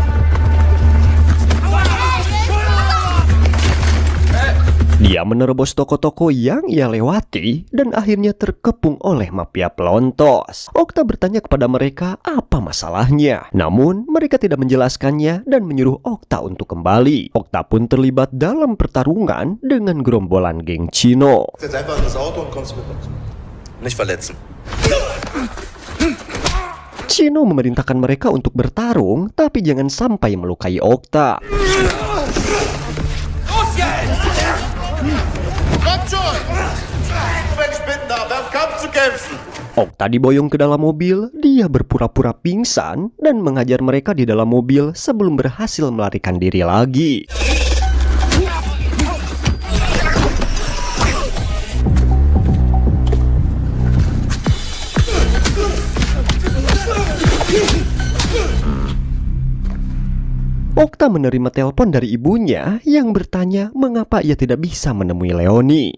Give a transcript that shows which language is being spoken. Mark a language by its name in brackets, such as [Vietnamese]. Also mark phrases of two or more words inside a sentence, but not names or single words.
[Indonesian] Dia menerobos toko-toko yang ia lewati dan akhirnya terkepung oleh mafia pelontos. Okta bertanya kepada mereka apa masalahnya. Namun mereka tidak menjelaskannya dan menyuruh Okta untuk kembali. Okta pun terlibat dalam pertarungan dengan gerombolan geng Chino. [German] Jetzt einfach in das Auto und kommst mit uns. Nicht verletzen. [Indonesian] Chino memerintahkan mereka untuk bertarung, tapi jangan sampai melukai Okta. [German] Kommt schon! Wenn ich bitten darf, am Kampf zu kämpfen! [Indonesian] Okta diboyong ke dalam mobil, dia berpura-pura pingsan dan mengajar mereka di dalam mobil sebelum berhasil melarikan diri lagi. Okta menerima telepon dari ibunya yang bertanya mengapa ia tidak bisa menemui Leonie.